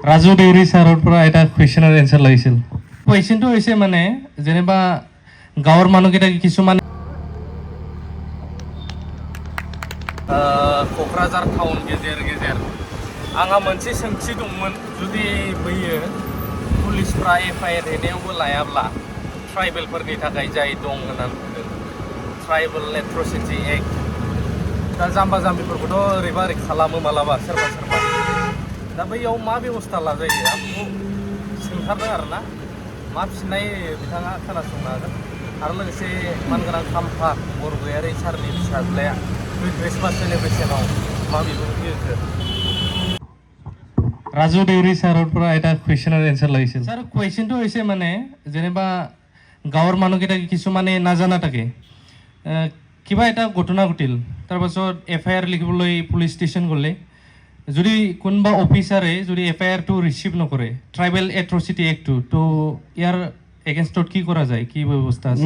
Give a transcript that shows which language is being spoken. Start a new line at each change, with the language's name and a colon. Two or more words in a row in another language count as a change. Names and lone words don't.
Assamese: ৰাজু দেউৰী ছাৰৰ পৰা এটা
English: question answer
Assamese: লাগিছিল। কুৱেশ্যনটো হৈছে মানে যেনিবা গাঁৱৰ মানুহকেইটা কিছুমান
Bodo: क'क्राझार टाउन गेजेर गेजेर आंहा मोनसे सोंथि दंमोन, जुदि बैयो पुलिसफ्रा एफआइआर हैनायावबो लायाब्ला ट्राइबेलफोरनि थाखाय जाय दं होननानै बुंदों
English: tribal atrocity act,
Bodo: दा जाम्बा जाम्बिफोरखौथ' ओरैबा ओरै खालामो मालाबा सोरबा सोरबा, दा बैयाव मा बेबस्था लाजायो आं बेखौ सोंथारदों आरोना, मा फिननाय बिथाङा खोनासंनो हागोन। आरो लोगोसे मानगोनां खाम्फा बरगयारि सारनि फिसाज्लाया
English: Christmas celebration
Bodo: मा बिबुंथि होखो।
Assamese: राजु देउৰী ছাৰৰ পৰা এটা
English: question answer
Assamese: লাগিছিল। ছাৰ কুৱেশ্যনটো হৈছে মানে যেনিবা গাঁৱৰ মানুহকেইটা কিছুমানে নাজানা থাকে, কিবা এটা ঘটনা ঘটিল, তাৰপাছত এফআইআৰ লিখিবলৈ
English: police station
Assamese: গ'লে যদি কোনোবা অফিচাৰে যদি এফআইআৰটো ৰিচিভ নকৰে
English: tribal atrocity act,
Assamese: তো ইয়াৰ এগেইনষ্টত কি কৰা যায়, কি ব্যৱস্থা আছে?